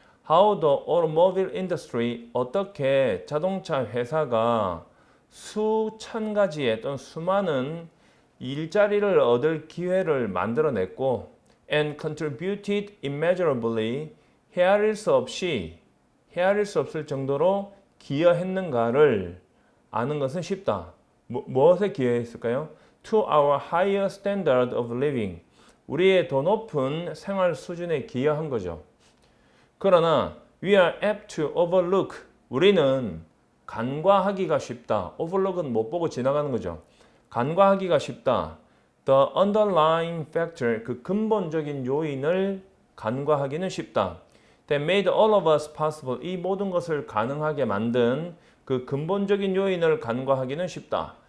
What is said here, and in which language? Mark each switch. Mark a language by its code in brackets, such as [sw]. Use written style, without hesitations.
[en] How the automobile industry, [ko] 어떻게 자동차 회사가 수천 가지의 또는 수많은 일자리를 얻을 기회를 만들어냈고 [en] and contributed immeasurably, [ko] 헤아릴 수 없을 정도로 기여했는가를 아는 것은 쉽다. 무엇에 기여했을까요? [en] To our higher standard of living, [ko] 우리의 더 높은 생활 수준에 기여한 거죠. 그러나 [en] we are apt to overlook, [ko] 우리는 간과하기가 쉽다. overlook은 못 보고 지나가는 거죠. 간과하기가 쉽다. [en] The underlying factor, [ko] 그 근본적인 요인을 간과하기는 쉽다. [en] That made all of us possible, [ko] 이 모든 것을 가능하게 만든 그 근본적인 요인을 간과하기는 쉽다.